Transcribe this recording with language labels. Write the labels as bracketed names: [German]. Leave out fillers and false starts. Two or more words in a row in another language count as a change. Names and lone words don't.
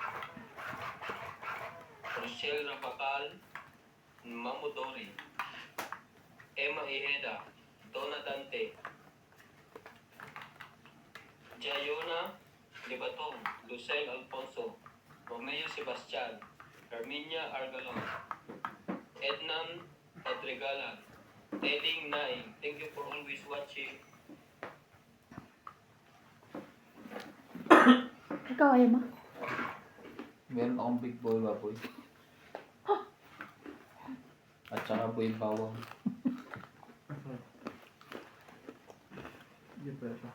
[English] Rochelle Rapacal, Mamudori, Emma Iheda, Donna Dante, Jayona Libatong, Lucel Alfonso, Romeo Sebastian, Carminia Argalon, Ednan Adregalan, Edding Naing. Thank you for always watching. [Filipino] Ikaw ayaw mo? Meron akong [English] big boy [Filipino] baboy. At saka boy bawang. Hindi pa ito.